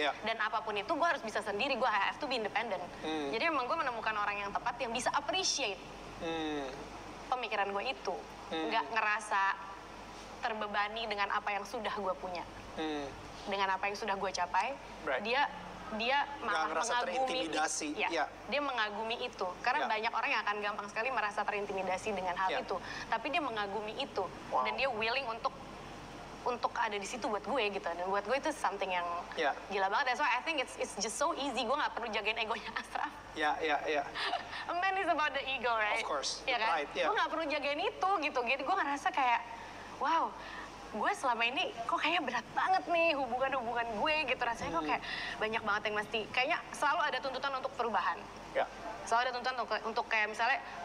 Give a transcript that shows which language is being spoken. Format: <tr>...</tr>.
<id>Dan apapun itu gue harus bisa sendiri, gue</id> <en>have to be independent.</en> <id>Jadi emang gue menemukan orang yang tepat yang bisa appreciate pemikiran gue itu, nggak ngerasa terbebani dengan apa yang sudah gue punya, dengan apa yang sudah gue capai. Dia malah mengagumi, dia mengagumi itu, karena banyak orang yang akan gampang sekali merasa terintimidasi dengan hal itu, tapi dia mengagumi itu dan dia willing untuk ada di situ buat gue gitu. Dan buat gue itu something yang gila banget.</id> <en>That's why I think it's just so easy.</en> <id>Gue nggak perlu jagain egonya Ashraf.</id> <en>A man is about the ego, right? Of course.</en> <id>Ya kan? Gue nggak perlu jagain itu gitu. Jadi gue ngerasa kayak, wow, gue selama ini kok kayaknya berat banget nih hubungan gue gitu. Rasanya kok kayak banyak banget yang mesti, kayaknya selalu ada tuntutan untuk perubahan. Selalu ada tuntutan untuk kayak misalnya</id>